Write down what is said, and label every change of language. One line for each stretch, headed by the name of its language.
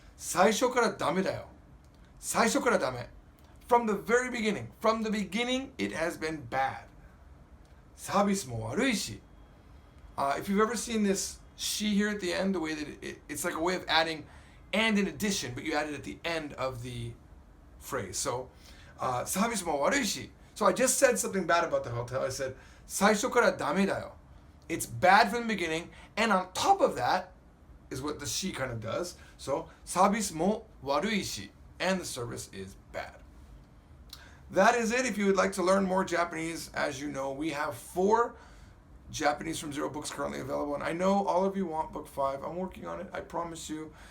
Japanese: 最初からダメだよ.最初からダメ.
English: From the very beginning. From the beginning, it has been bad.
Japanese: サービスも悪いし.
English: If you've ever seen this she here at the end, the way that it's like a way of adding and in addition, but you add it at the end of the phrase.
Japanese: So, サービスも悪いし.
English: So I just said something bad about the hotel. I said,
Japanese: 最初からダメだよ.
English: It's bad from the beginning, and on top of that is what the she kind of does. So,
Japanese: サービスも悪いし,
English: and the service is bad. That is it. If you would like to learn more Japanese, as you know, we have 4 Japanese from Zero books currently available, and I know all of you want book 5. I'm working on it. I promise you.